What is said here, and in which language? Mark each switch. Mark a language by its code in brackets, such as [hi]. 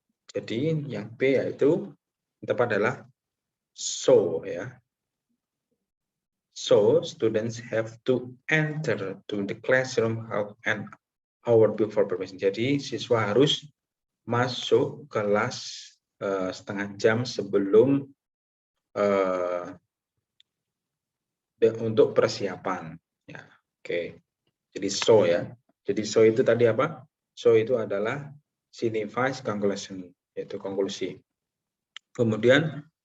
[id] Jadi yang B yaitu tepat adalah so ya. [en] So students have to enter to the classroom half an hour before preparation. [id] Jadi siswa harus masuk kelas setengah jam sebelum untuk persiapan. Ya, oke. Jadi so ya. Jadi so itu tadi apa? So itu adalah [en] signifies conclusion, [id] yaitu konklusi. Kemudian